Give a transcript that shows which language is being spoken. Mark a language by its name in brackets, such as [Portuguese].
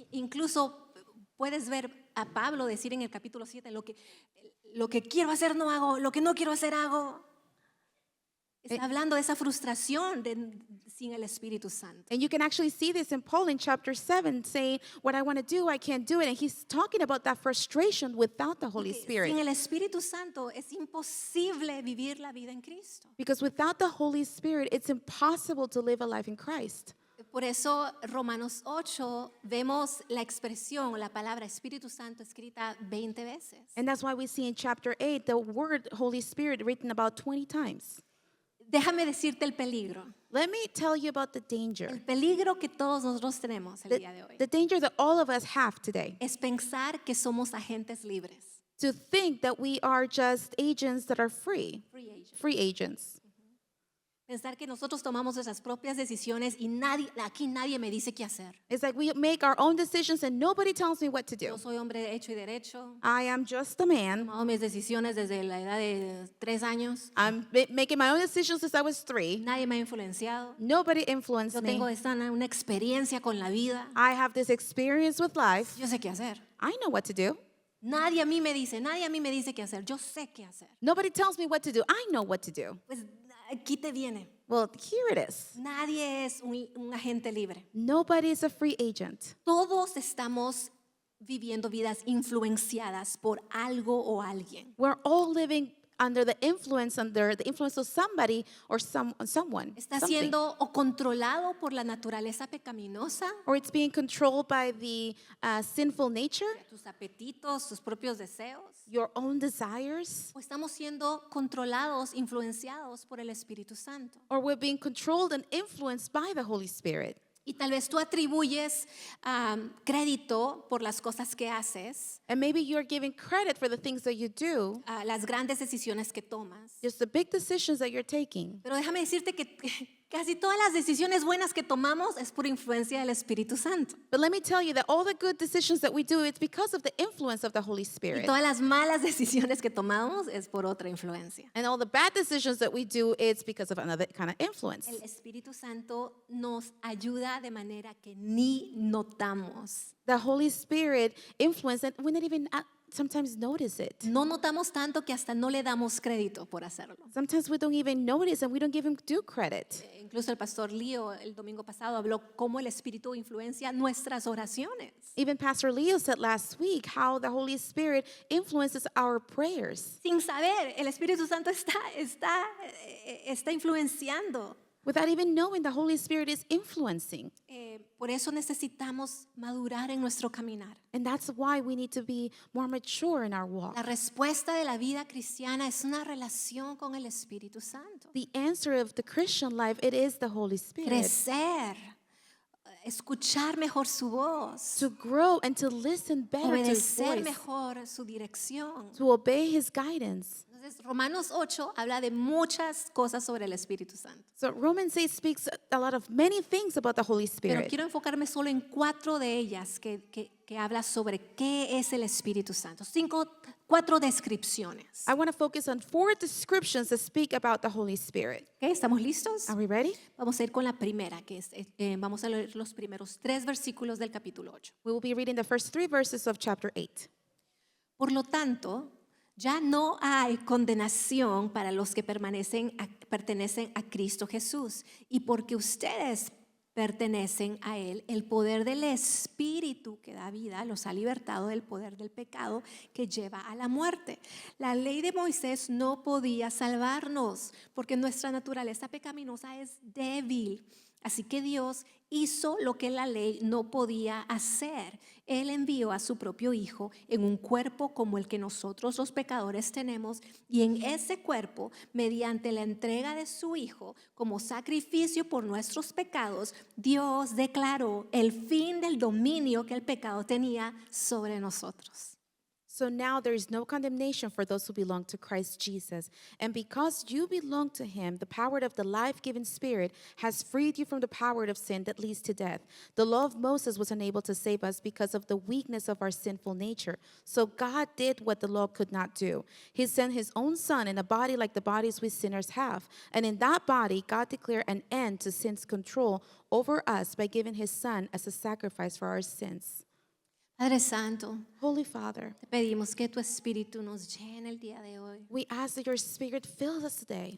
[Spanish] Incluso puedes ver a Pablo decir en el capítulo 7, lo que quiero hacer no hago, lo que no quiero hacer hago. Está hablando de esa frustración sin el Espíritu Santo. [English] And you can actually see this in Paul in chapter 7 saying, what I want to do, I can't do it. And he's talking about that frustration without the Holy [Spanish] Sin [English] Spirit. [Spanish] el Espíritu Santo es imposible vivir la vida en Cristo. [English] Because without the Holy Spirit, it's impossible to live a life in Christ. [Spanish] Por eso Romanos 8 vemos la expresión, la palabra Espíritu Santo escrita 20 veces. [English] And that's why we see in chapter 8 the word Holy Spirit written about 20 times. [Spanish] Déjame decirte el peligro. [English] Let me tell you about the [Spanish] El [English] danger. [Spanish] peligro que todos nosotros tenemos el día de hoy [English] The danger that all of us have today. [Spanish] es pensar que somos agentes libres. [English] To think that we are just agents that are free. Free agent. Free agents. [Spanish] Pensar que nosotros tomamos nuestras propias decisiones y aquí nadie me dice qué hacer. [English] It's like we make our own decisions and nobody tells me what to do. [Spanish] Yo soy hombre hecho y derecho. [English] I am just a [Spanish] He [English] man. [Spanish] tomado mis decisiones desde la edad de 3 años. [English] I'm making my own decisions since I was 3. [Spanish] Nadie me ha influenciado. [English] Nobody influenced [Spanish] Yo [English] me. [Spanish] tengo una experiencia con la vida. [English] I have this experience with life. [Spanish] Yo sé qué hacer. [English] I know what to do. [Spanish] Nadie a mí me dice qué hacer. Yo sé qué hacer. [English] Nobody tells me what to do. I know what to do. [Spanish] Pues aquí te viene. [English] Well, here it is. [Spanish] Nadie es un agente libre. [English] Nobody is a free agent. [Spanish] Todos estamos viviendo vidas influenciadas por algo o alguien. [English] We're all living under the influence of somebody or someone. [Spanish] Está [English] something. [Spanish] siendo o controlado por la naturaleza pecaminosa, [English] Or it's being controlled by the sinful nature, [Spanish] tus apetitos, tus propios deseos. [English] your own desires, [Spanish] O estamos siendo controlados, influenciados por el Espíritu Santo. [English] or we're being controlled and influenced by the Holy Spirit. [Spanish] Y tal vez tú atribuyes crédito por las cosas que haces, [English] And maybe you're giving credit for the things that you do, [Spanish] las grandes decisiones que tomas. [English] just the big decisions that you're taking. [Spanish] Pero déjame decirte que casi todas las decisiones buenas que tomamos es por influencia del Espíritu Santo. [English] But let me tell you that all the good decisions that we do, it's because of the influence of the Holy [Spanish] Y [English] Spirit. [Spanish] todas las malas decisiones que tomamos es por otra influencia. [English] And all the bad decisions that we do, it's because of another kind of influence. [Spanish] El Espíritu Santo nos ayuda de manera que ni notamos. [English] The Holy Spirit influence, and we don't even sometimes notice it. [Spanish] No notamos tanto que hasta no le damos crédito por hacerlo. [English] Sometimes we don't even notice and we don't give him due credit. [Spanish] Incluso el pastor Leo el domingo pasado habló cómo el Espíritu influencia nuestras oraciones. [English] Even Pastor Leo said last week how the Holy Spirit influences our prayers. [Spanish] Sin saber, el Espíritu Santo está influenciando. [English] Without even knowing, the Holy Spirit is influencing. [Spanish] Por eso necesitamos madurar en nuestro caminar. [English] And that's why we need to be more mature in our walk. [Spanish] La respuesta de la vida cristiana es una relación con el Espíritu Santo. [English] The answer of the Christian life, it is the Holy Spirit. [Spanish] Crecer, escuchar mejor su voz, [English] To grow and to listen better to His [Spanish] obedecer [English] voice. [Spanish] mejor su dirección. [English] To obey His guidance. [Spanish] Entonces, Romanos 8 habla de muchas cosas sobre el Espíritu Santo. [English] So Romans 8 speaks a lot of many things about the Holy [Spanish] Pero [English] Spirit. [Spanish] quiero enfocarme solo en 4 de ellas que habla sobre qué es el Espíritu Santo. 4 descripciones. [English] I want to focus on 4 descriptions that speak about the Holy Spirit. [Spanish] ¿Ok? ¿Estamos listos? [English] Are we ready? [Spanish] Vamos a ir con la primera, que es, vamos a leer los primeros 3 versículos del capítulo 8. [English] We will be reading the first 3 verses of chapter 8. [Spanish] Por lo tanto, ya no hay condenación para los que pertenecen a Cristo Jesús. Y porque ustedes pertenecen a Él, el poder del Espíritu que da vida los ha libertado del poder del pecado que lleva a la muerte. La ley de Moisés no podía salvarnos porque nuestra naturaleza pecaminosa es débil. Así que Dios hizo lo que la ley no podía hacer. Él envió a su propio Hijo en un cuerpo como el que nosotros los pecadores tenemos, y en ese cuerpo, mediante la entrega de su Hijo como sacrificio por nuestros pecados, Dios declaró el fin del dominio que el pecado tenía sobre nosotros. [English] So now there is no condemnation for those who belong to Christ Jesus. And because you belong to Him, the power of the life-giving Spirit has freed you from the power of sin that leads to death. The law of Moses was unable to save us because of the weakness of our sinful nature. So God did what the law could not do. He sent His own Son in a body like the bodies we sinners have. And in that body, God declared an end to sin's control over us by giving His Son as a sacrifice for our sins. [Spanish] Padre Santo, [English] Holy Father, [Spanish] te pedimos que tu Espíritu nos llene el día de hoy [English] we ask that your Spirit fill us today